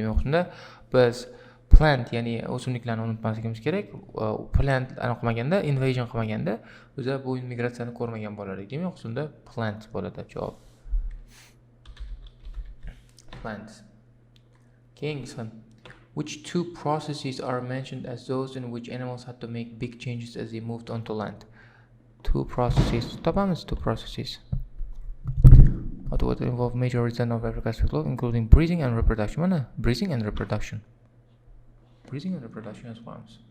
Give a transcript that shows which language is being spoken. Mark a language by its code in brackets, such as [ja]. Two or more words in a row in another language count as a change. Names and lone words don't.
[uz] Demak, shunda biz plant, ya'ni o'simliklarni unutmasligimiz kerak. Plant aniqmaganda, invasion qilmaganda, o'zi bu migratsiyani ko'rmagan bo'lardik. Demak, shunda plant bo'ladi javob. Plants. Keyingisi. [en] Which two processes are mentioned as those in which animals had to make big changes as they moved onto land? Two processes. Topamiz two processes. What would involve major reason of every aspect of, including breeding and reproduction. Mana breeding and reproduction. Breeding and reproduction as forms.